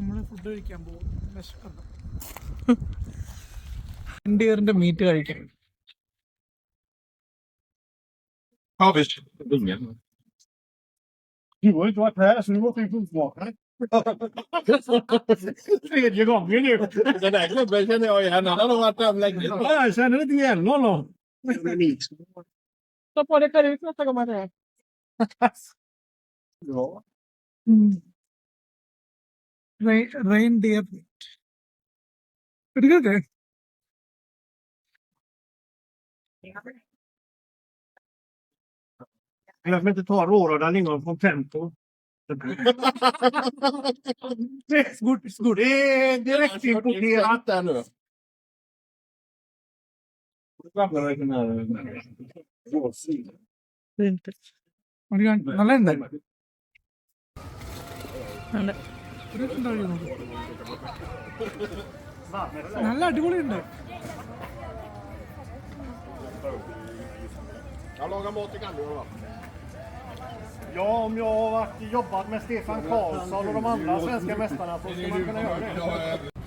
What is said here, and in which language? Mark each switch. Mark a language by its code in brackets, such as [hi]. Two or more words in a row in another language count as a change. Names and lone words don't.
[ml] ഫുഡ് കഴിക്കാൻ പോകും. വിശക്കുണ്ട്. റെയിൻഡിയറിന്റെ മീറ്റ് കഴിക്കാൻ. [sv] Du har inte varit här så nu måste vi provsmaka. Tredje gången nu. Den där gubben känner jag igen. Han har nog varit där länge. Ja, jag känner inte igen honom. Ta på dig peruk nästa gång man är här. Ja. [en] Reindeer meat. Pretty good, eh? [sv] Glöm inte ta råröda lingon från Tempo. [en] It's good, it's good. [sv] Det är direkt importerat. Där nu. [ml] നല്ല ഉണ്ട്. നല്ല അടിപൊളിയുണ്ട്. [sv] Jag lagar mat i Gandor va? Ja, om jag har jobbat med Stefan Karlsson och de andra svenska mästarna så ska man kunna göra det.